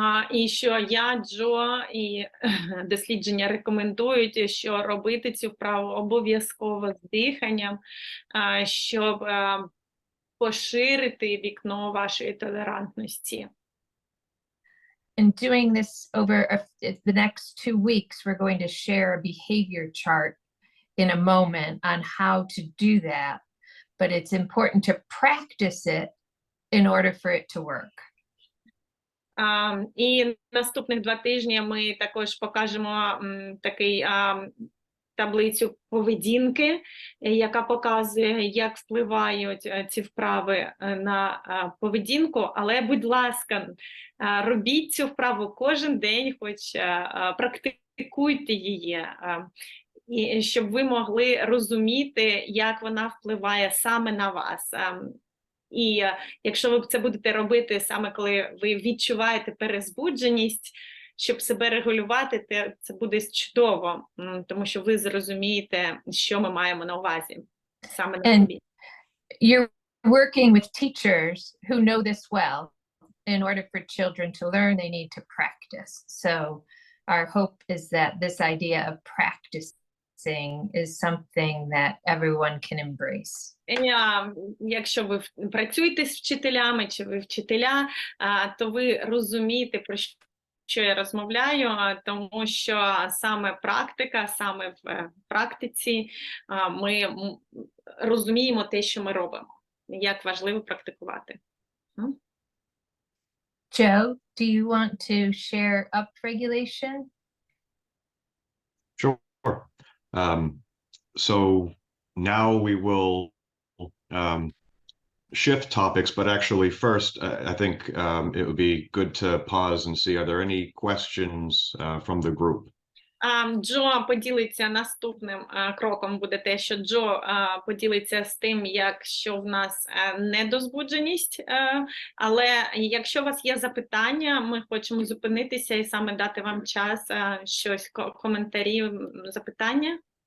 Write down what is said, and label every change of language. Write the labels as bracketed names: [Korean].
[Ukrainian] І що я, Джо і дослідження рекомендують, що робити цю вправу обов'язково з диханням, щоб поширити вікно вашої толерантності. [English] And doing this over the next 2 weeks, we're going to share a behavior chart in a moment on how to do that, but it's important to practice it in order for it to work. [Ukrainian] І наступних 2 тижні ми також покажемо такий таблицю поведінки, яка показує, як впливають ці вправи на поведінку. Але, будь ласка, робіть цю вправу кожен день, хоч практикуйте її, і щоб ви могли розуміти, як вона впливає саме на вас. І якщо ви це будете робити саме коли ви відчуваєте перезбудженість, щоб себе регулювати, це буде чудово, тому що ви зрозумієте, що ми маємо на увазі саме на собі. [English] You're working with teachers who know this well. In order for children to learn, they need to practice. So our hope is that this idea of practicing is something that everyone can embrace. [Ukrainian] Якщо ви працюєте з вчителями, чи ви вчителя, то ви розумієте, про що я розмовляю, тому що саме практика, саме в практиці ми розуміємо те, що ми робимо, як важливо практикувати. [English] Joe, do you want to share upregulation? Sure. So now we will shift topics, but actually first, I think it would be good to pause and see, are there any questions from the group? [Ukrainian] Джо поділиться наступним кроком, буде те, що Джо поділиться з тим, якщо в нас недозбудженість, але якщо у вас є запитання, ми хочемо зупинитися і саме дати вам час, щось, коментарі, запитання.